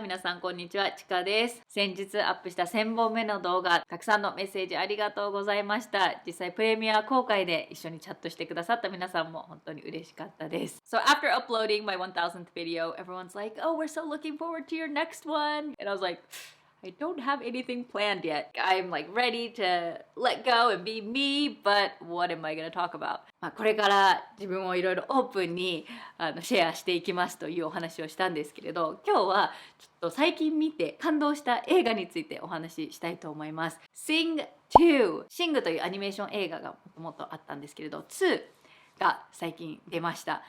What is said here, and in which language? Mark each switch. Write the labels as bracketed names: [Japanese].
[Japanese] 皆さんこんにちは、ちかです。先日アップした1000本目の動画、たくさんのメッセージありがとうございました。実際プレミア公開で一緒にチャットしてくださった皆さんも本当に嬉しかったです。 [English] So after uploading my 1000th video, everyone's like, oh, we're so looking forward to your next one. And I was like, I don't have anything planned yet. I'm like ready to let go and be me, but what am I going to talk about? [Japanese] これから自分をいろいろオープンにシェアしていきますというお話をしたんですけれど、今日はちょっと最近見て感動した映画についてお話ししたいと思います。 Sing 2 Sing というアニメーション映画がもともとあったんですけれど、2が最近出ました。